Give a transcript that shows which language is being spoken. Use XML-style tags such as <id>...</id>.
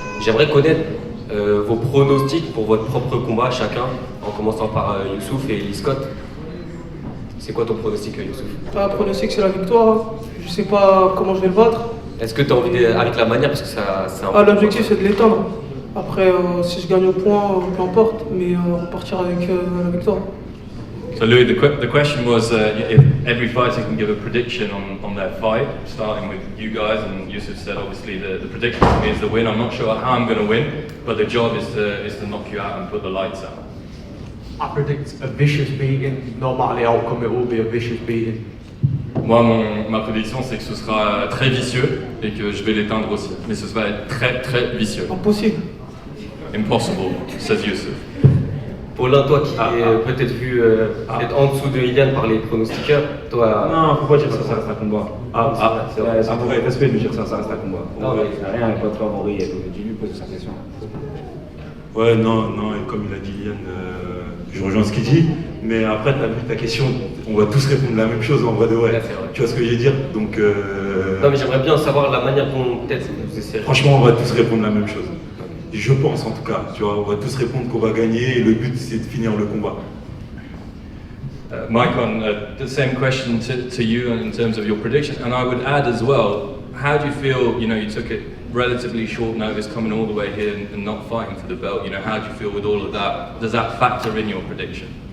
<fr>J'aimerais connaître vos pronostics pour votre propre combat chacun, en commençant par Youssouf et Lee Scott. C'est quoi ton pronostic, Youssouf? Un pronostic, c'est la victoire. Je sais pas comment je vais le battre. Est-ce que tu as envie avec la manière, parce que c'est un l'objectif, c'est de l'éteindre. Après, si je gagne au point, peu importe, mais repartir avec la victoire.</fr> <en>So Louis, the question was if every fighter can give a prediction on their fight, starting with you guys, and Youssouf said obviously the prediction for me is the win. I'm not sure how I'm going to win, but the job is to knock you out and put the lights out. I predict a vicious beating. No matter the outcome, it will be a vicious beating.</en> <fr>Moi, ma prédiction, c'est que ce sera très vicieux et que je vais l'éteindre aussi. Mais ce va être très très vicieux. Impossible.</fr> <en>Impossible, says Youssouf.</en> <fr>Paulin, toi qui est peut-être vu être en dessous de Ilian par les pronostiqueurs, toi... Non, faut pas dire ça, ça reste un combat. Ça pourrait être respect de dire ça, ça reste un combat. Non, mais... Rien, pas de favori et tout. Dis-lui, pose sa question. Ouais, non, et comme il a dit Ilian, je rejoins ce qu'il dit, mais après, tu as vu ta question, on va tous répondre la même chose en vrai de vrai. Là, c'est vrai. Tu vois ce que je veux dire? Donc, Non, mais j'aimerais bien savoir la manière dont peut-être vous essayez. franchement, on va tous répondre la même chose. Je pense en tout cas, tu vois, on va tous répondre qu'on va gagner et le but c'est de finir le combat.</fr> <en>Mike, on the same question to you in terms of your prediction, and I would add as well, how do you feel, you took it relatively short notice coming all the way here and not fighting for the belt, how do you feel with all of that? Does that factor in your prediction?</en>